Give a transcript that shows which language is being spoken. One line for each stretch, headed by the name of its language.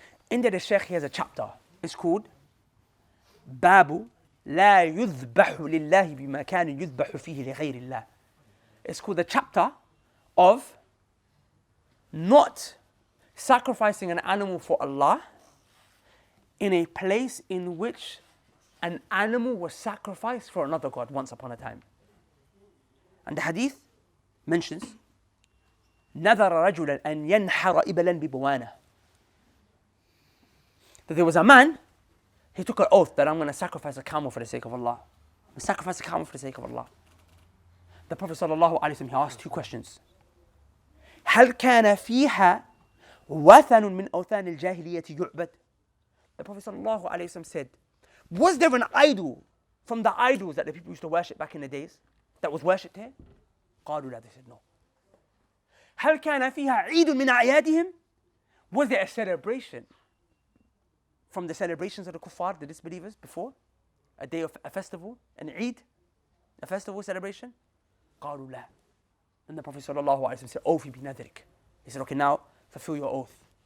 English: In there, the Shaykh has a chapter. It's called Babu La Yuzbahu Lillahi Bima Kana Yuzbahu Fihi Li Ghayrillah. It's called the chapter of not sacrificing an animal for Allah in a place in which an animal was sacrificed for another god once upon a time. And the hadith mentions
Arabic: نذر رجلا أن ينحر إبلا ببوانة.
English: That there was a man, he took an oath that I'm going to sacrifice a camel for the sake of Allah. I'm going to sacrifice a camel for the sake of Allah. The Prophet ﷺ, he asked 2 questions.
Arabic: هل كان فيها وثن من أوثان الجاهلية يعبد?
English: The Prophet ﷺ said, was there an idol from the idols that the people used to worship back in the days that was worshipped here?
Arabic: قالوا لا,
English: they said no.
Arabic: هل كان فيها عيد من أعيادهم?
English: Was there a celebration from the celebrations of the kuffar, the disbelievers, before? A day of a festival, an Eid, a festival celebration?
Arabic: قالوا لا.
English: Then the Prophet ﷺ said,
Arabic: أوفي بنذرك.
English: He said, okay, now fulfill your oath.